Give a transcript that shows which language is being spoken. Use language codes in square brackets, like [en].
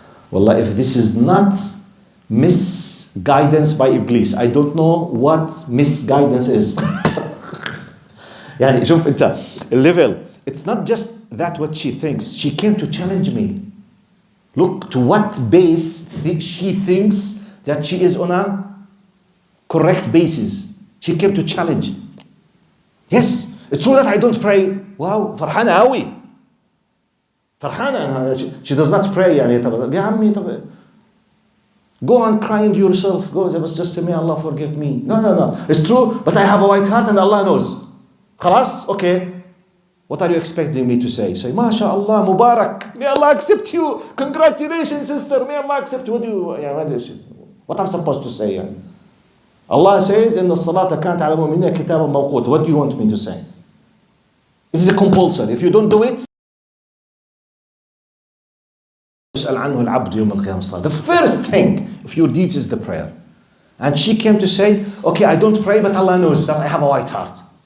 [en] Wallah, if this is not misguidance by Iblis, I don't know what misguidance is. [ar] يعني شوف انت [en] level. It's not just that what she thinks. She came to challenge me. Look to what base she thinks that she is on a correct basis. She came to challenge. Yes, it's true that I don't pray. [ar] Wow, فرحانة قوي. فرحانة. [en] She does not pray. [ar] يعني طب يا عمي طب [en] go and crying yourself. Go just say, may Allah forgive me. No. It's true, but I have a white heart and Allah knows. [ar] خلاص, [en] okay. What are you expecting me to say? Say, MashaAllah, Mubarak. May Allah accept you. Congratulations, sister. May Allah accept you. What I'm supposed to say? Allah says, [ar] إن الصلاة كانت على المؤمنين كتابا موقوتا. [en] What do you want me to say? It is a compulsory. If you don't do it, [ar] يسأل عنه العبد يوم القيامة. [en] The first thing of your deeds is the prayer. And she came to say, okay, I don't pray, but Allah knows that I have a white heart.